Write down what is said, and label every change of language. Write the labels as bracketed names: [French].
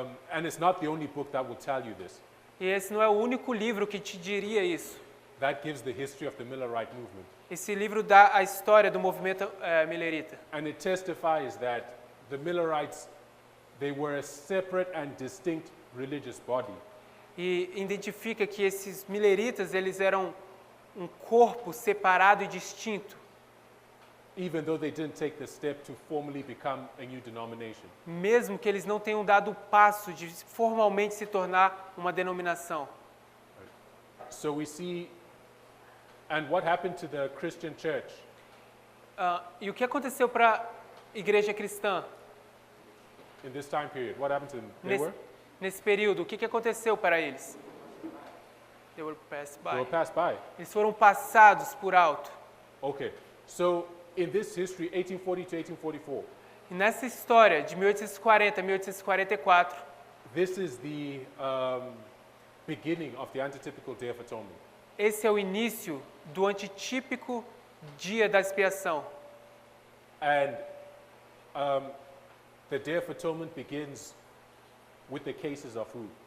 [English] And it's not the only book that will tell you this. [Portuguese] E esse não é o único livro que te diria isso. [English] That gives the history of the Millerite movement. [Portuguese] Esse livro dá a história do movimento millerita. [English] And it testifies that the Millerites, they were a separate and distinct religious body. [Portuguese] E identifica que esses milleritas, eles eram um corpo separado e distinto, [English] Even though they didn't take the step to formally become a new denomination. [Portuguese] mesmo que eles não tenham dado o passo de formalmente se tornar uma denominação. [English] So we see, and what happened to the Christian church? [Portuguese] E o que aconteceu para a igreja cristã [English] In this time period, what happened to them? They [Portuguese] nesse período? O que aconteceu para eles? [English] They were passed by. passed by. [Portuguese] Eles foram passados por alto. [English] Okay, so in this history, 1840 to 1844, [Portuguese] E nessa história de 1840 a 1844, [English] this is the beginning of the antitypical Day of Atonement. [Portuguese] esse é o início do antitípico dia da expiação. [English] And the Day of Atonement begins with the cases of who?